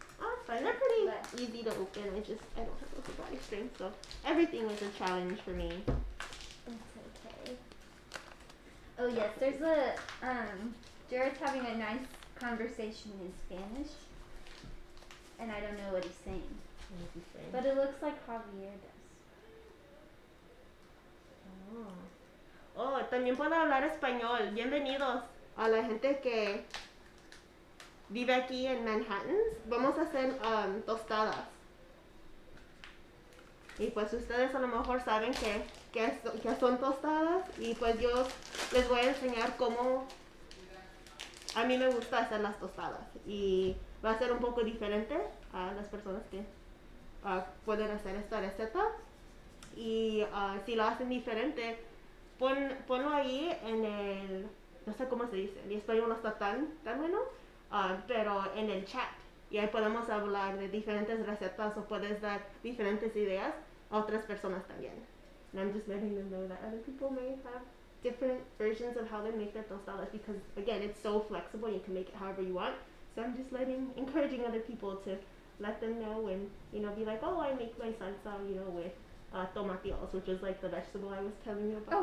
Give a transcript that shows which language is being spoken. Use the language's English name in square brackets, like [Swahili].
[English] Oh, it's fine. They're pretty easy to open. I don't have upper body strength, so everything was a challenge for me. It's okay. Oh yes, there's a Jared's having a nice conversation in Spanish, and I don't know what he's saying. What is he saying? But it looks like Javier does. [Spanish] Oh, también puedo hablar español. Bienvenidos a la gente que vive aquí en Manhattan. Vamos a hacer tostadas. Y pues ustedes a lo mejor saben que son tostadas. Y pues yo les voy a enseñar cómo a mí me gusta hacer las tostadas. Y va a ser un poco diferente a las personas que pueden hacer esta receta. Y si lo hacen diferente, ponlo ahí en el, no sé cómo se dice, mi español no está tan bueno, pero en el chat. Y ahí podemos hablar de diferentes recetas o puedes dar diferentes ideas a otras personas también. [English] And I'm just letting them know that other people may have different versions of how they make their tostadas because, again, it's so flexible. You can make it however you want. So I'm just encouraging other people to let them know and, be like, oh, I make my salsa, with tomatillos, which is like the vegetable I was telling you about.